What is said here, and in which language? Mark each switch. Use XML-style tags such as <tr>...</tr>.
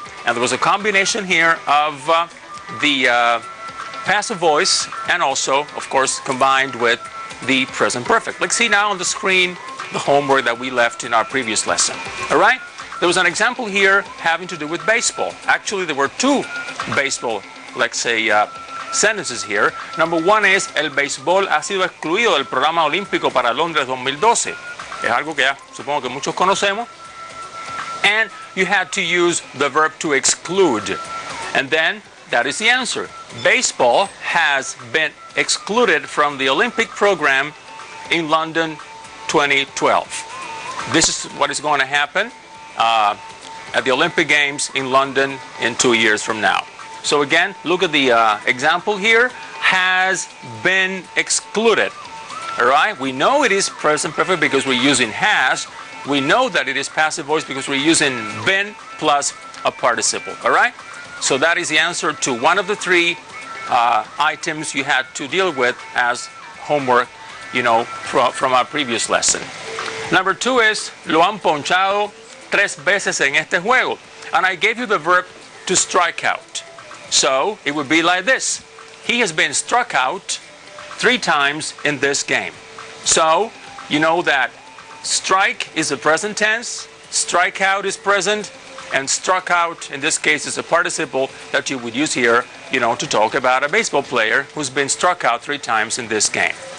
<en>And there was a combination here of the passive voice and also, of course, combined with the present perfect. Let's see now on the screen the homework that we left in our previous lesson. All right? There was an example here having to do with baseball. Actually, there were 2 baseball, let's say, sentences here. Number 1 is,</en> <es>el béisbol ha sido excluido del programa olímpico para Londres 2012. Es algo que ya supongo que muchos conocemos.</es> <en>And you had to use the verb to exclude. And then, that is the answer. Baseball has been excluded from the Olympic program in London 2012. This is what is going to happen at the Olympic Games in London in 2 years from now. So again, look at the example here. Has been excluded. All right? We know it is present perfect because we're using has. We know that it is passive voice because we're using been plus a participle. All right? So that is the answer to one of the 3 items you had to deal with as homework, from our previous lesson. Number 2 is,</en> <es>lo han ponchado 3 veces en este juego.</es> <en>And I gave you the verb to strike out. So it would be like this. He has been struck out 3 times in this game. So you know that strike is the present tense, strike out is present, and struck out, in this case, is a participle that you would use here, to talk about a baseball player who's been struck out 3 times in this game.</en>